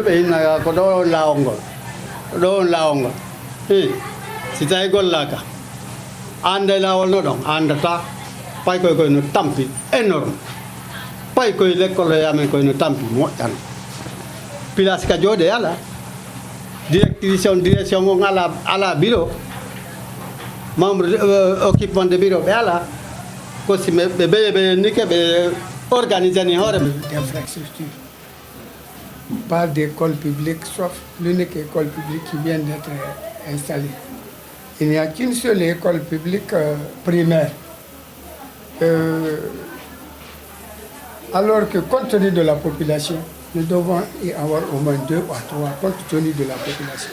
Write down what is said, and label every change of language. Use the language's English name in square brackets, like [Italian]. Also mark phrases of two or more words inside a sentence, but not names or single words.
[Fula] ɓe hinna ko ɗo on laawol ngol si tawi gollaka ande laawol no ɗon andata pay koye no tampi énorme pay koye l'école yamen koye no tampi moƴƴano place ka jooɗe ala direction on ala [French] bureau membre occupement de bureau [Fula] ɓe ala ko si ɓe ɓeye nike ɓe organiser ni hoore [French] d'infrastructure. Pas d'école publique, sauf l'unique école publique qui vient d'être installée. Il n'y a qu'une seule école publique primaire. Alors que compte tenu de la population, nous devons y avoir au moins 2 ou 3 compte tenu de la population.